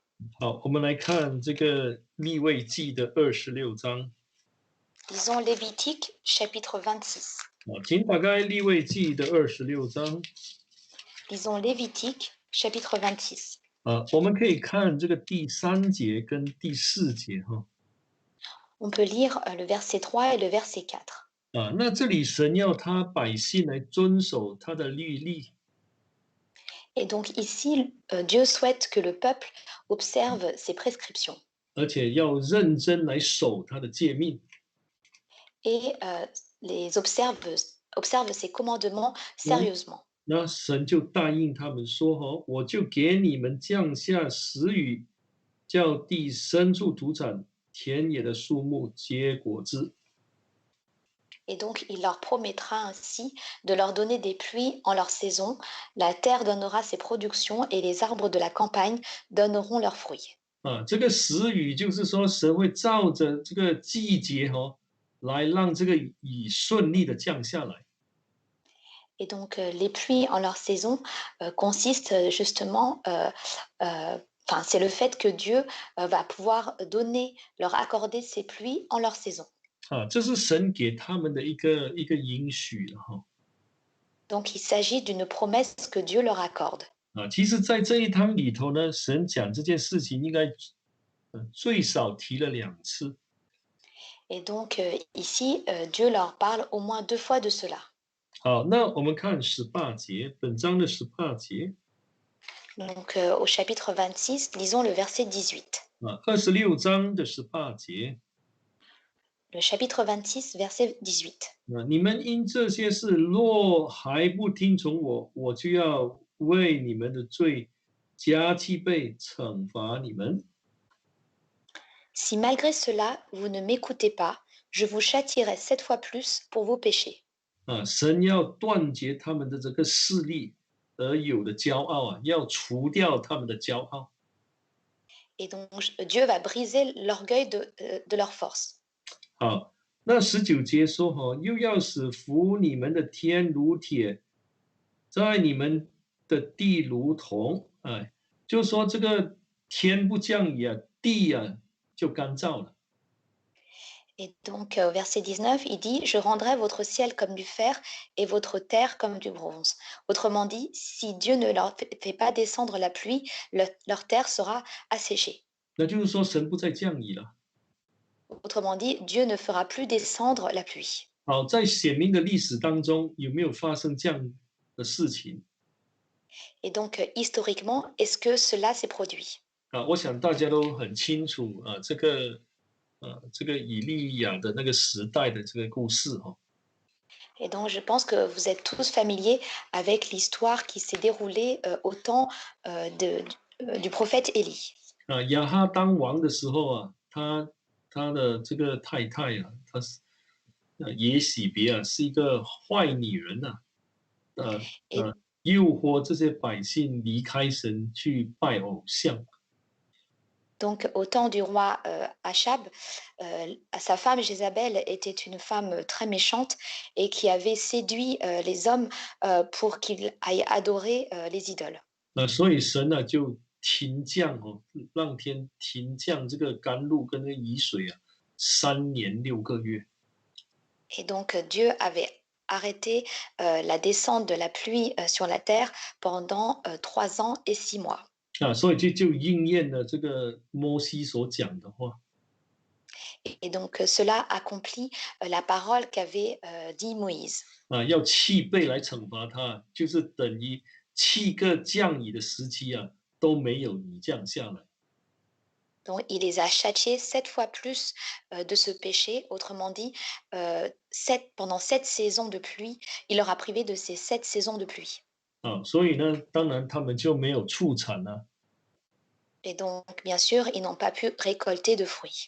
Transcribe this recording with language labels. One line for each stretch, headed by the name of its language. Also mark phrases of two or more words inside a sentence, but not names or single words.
Chinese: 好，我们来看这个利未记的26章。
French: Lisons Lévitique chapitre 26.
Chinese: 请打开利未记的26章。
French: Lisons Lévitique chapitre 26.
Chinese: 我们可以看这个第3节跟第4节
French: On peut lire le verset 3 et le verset 4.
Chinese: 那这里神要他百姓来遵守他的律例。
French: Et donc ici, Dieu souhaite que le peuple observe ses prescriptions
Chinese: 而且要认真来守他的诫命。
French: et les observe ses commandements sérieusement.
Chinese: 那神就答应他们说我就给你们降下时雨，叫地生出土产，田野的树木结果子。
French: Et donc il leur promettra ainsi de leur donner des pluies en leur saison, la terre donnera ses productions et les arbres de la campagne donneront leurs fruits.
Chinese: 这个时雨就是说，神会照着这个季节来让这个雨顺利的降下来。
French: Et donc les pluies en leur saison consistent justement, c'est le fait que Dieu va pouvoir leur accorder ses pluies en leur saison.
Chinese: 这是神给他们的一个应许了
French: Donc il s'agit d'une promesse que Dieu leur accorde.
Chinese: 其实在这一堂里头呢，神讲这件事情应该最少提了2次。
French: Et donc ici, Dieu leur parle au moins 2 fois de cela.
Chinese: 好，那我们看18节，本章的18节。
French: Donc, au chapitre 26, lisons le verset 18.
Chinese: 26章的18节。
French: Le chapitre 26, verset 18.
Chinese: 你们因这些事若还不听从我，我就要为你们的罪加七倍惩罚你们。
French: Si malgré cela, vous ne m'écoutez pas, je vous châtierai 7 fois plus pour vos péchés.
Chinese: 神要断绝他们的这个势力而有的骄傲啊，要除掉他们的骄傲。
French: Et donc, Dieu va briser l'orgueil de leur force.
Chinese: 好，那19节说又要使服你们的天如铁，在你们的地如铜。就说这个天不降雨啊，地啊就干燥了。
French: Et donc, au verset 19, il dit, je rendrai votre ciel comme du fer et votre terre comme du bronze. Autrement dit, si Dieu ne leur fait pas descendre la pluie, leur terre sera asséchée.
Chinese: 那就是说神不再降雨了。
French: Autrement dit, Dieu ne fera plus descendre la pluie.
Chinese: 好，在显明的历史当中，有没有发生这样的事情？
French: Et donc, historiquement, est-ce que cela s'est produit?
Chinese: 我想大家都很清楚这个以利亚的那个时代的这个故事
French: Et donc, je pense que vous êtes tous familiers avec l'histoire qui s'est déroulée au temps du prophète Élie.
Chinese: 亚哈当王的时候啊，他的这个太太啊，她是耶洗别啊，是一个坏女人呐、
French: Et
Chinese: 诱惑这些百姓离开神去拜偶像。
French: donc, au temps du roi Achab, sa femme Jézabel était une femme très méchante et qui avait séduit les hommes pour qu'ils aillent adorer les idoles.
Chinese: 所以神呢就停降让天停降这个甘露跟那个雨水啊，3年6个月。
French: Et donc, Dieu avait arrêté la descente de la pluie sur la terre pendant 3 ans et 6 mois.
Chinese: 所以就应验了这个摩西所讲的话。
French: Et donc, cela accomplit la parole qu'avait dit Moïse.
Chinese: 要7倍来惩罚他，就是等于7个降雨的时期啊都没有雨降下来。
French: Donc, il les a châtiés 7 fois plus de ce péché. Autrement dit, pendant 7 saisons de pluie, il leur a privé de ces 7 saisons de pluie.
Chinese: 所以呢，当然他们就没有出产啊。
French: Et donc, bien sûr, ils n'ont pas pu récolter de fruits.